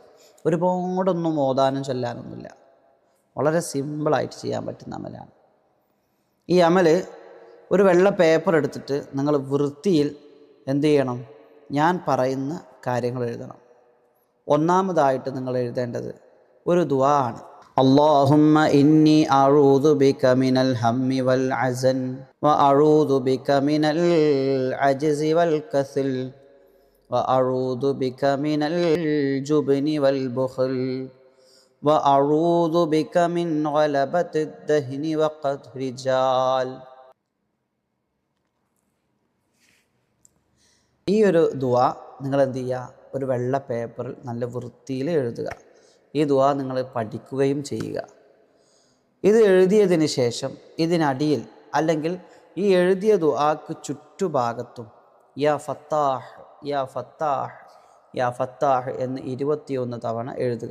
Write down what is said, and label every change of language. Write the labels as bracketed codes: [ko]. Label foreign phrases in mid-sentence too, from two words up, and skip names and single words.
[ml] ഒരുപാടൊന്നും ഓതാനും ചൊല്ലാനൊന്നുമില്ല. വളരെ സിമ്പിളായിട്ട് ചെയ്യാൻ പറ്റുന്ന അമലാണ് ഈ അമല്. ഒരു വെള്ള പേപ്പർ എടുത്തിട്ട് നിങ്ങൾ വൃത്തിയിൽ എന്ത് ചെയ്യണം, ഞാൻ പറയുന്ന കാര്യങ്ങൾ എഴുതണം. ഒന്നാമതായിട്ട് നിങ്ങൾ എഴുതേണ്ടത് ഒരു ദുആ ആണ്. [ar] اللهم إني أعوذ بك من الهم والحزن وأعوذ بك من العجز والكسل وأعوذ بك من الجبن والبخل وأعوذ بك من غلبة الدهن وقهر الرجال. [ml] ഈ ഒരു ദുആ നിങ്ങൾ എന്ത് ചെയ്യുക, ഒരു വെള്ള പേപ്പറിൽ നല്ല വൃത്തിയിൽ എഴുതുക. ഈ ദുആ നിങ്ങൾ പഠിക്കുകയും ചെയ്യുക. ഇത് എഴുതിയതിന് ശേഷം ഇതിനടിയിൽ അല്ലെങ്കിൽ ഈ എഴുതിയ ദുആക്ക് ചുറ്റുഭാഗത്തും [ar] يا فتاح يا فتاح يا فتاح [ml] എന്ന് 21 തവണ എഴുതുക.